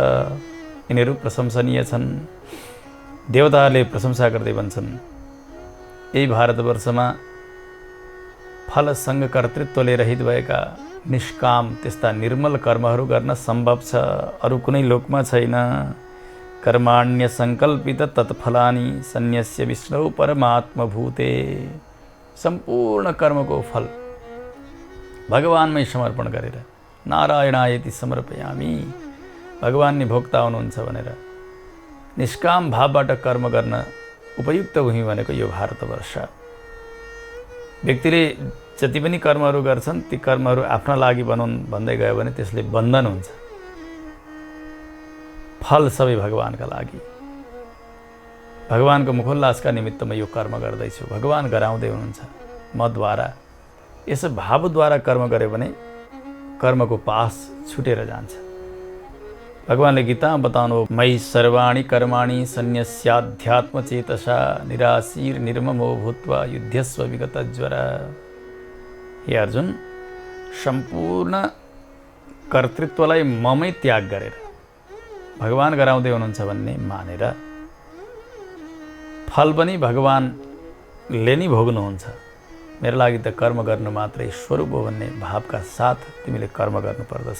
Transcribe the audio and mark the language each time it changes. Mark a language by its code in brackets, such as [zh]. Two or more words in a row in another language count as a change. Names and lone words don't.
[ne] यिनीहरू प्रशंसनीय छन्। देवताहरूले प्रशंसा गर्दै भन्छन्, यही भारतवर्षमा फलसँग कर्तृत्वले रहित भएका निष्काम त्यस्ता निर्मल कर्महरू गर्न सम्भव छ, अरू कुनै लोकमा छैन। [sa] कर्माण्य सङ्कल्पित तत्फलानि सन्न्यस्य विष्णु परमात्मभूते। [ne] सम्पूर्ण कर्मको फल भगवान्मै समर्पण गरेर [sa] नारायणायति समर्पयामि, [ne] भगवान नै भोक्ता हुनुहुन्छ भनेर निष्काम भावबाट कर्म गर्न उपयुक्त भूमि भनेको यो भारतवर्ष। व्यक्तिले जति पनि कर्महरू गर्छन् ती कर्महरू आफ्ना लागि बनाउन् भन्दै गयो भने त्यसले बन्धन हुन्छ। फल सबै भगवानका लागि, भगवानको मुखोल्लासका निमित्त म यो कर्म गर्दैछु, भगवान गराउँदै हुनुहुन्छ मद्वारा। यस भावद्वारा कर्म गर्यो भने कर्मको पास छुटेर जान्छ। भगवानले गीतामा बताउनु, [sa] मयि सर्वाणि कर्माणि सन्न्यस्याध्यात्मचेतसा निराशीर निर्ममो भूत्वा युध्यस्व विगतज्वर। [ne] हे अर्जुन, सम्पूर्ण कर्तृत्वलाई ममै त्याग गरेर भगवान गराउँदै हुनुहुन्छ भन्ने मानेर फल पनि भगवानले नै भोग्नुहुन्छ। मेरो लागि त कर्म गर्नु मात्रै स्वरूप हो भन्ने भावका साथ तिमीले कर्म गर्नुपर्दछ।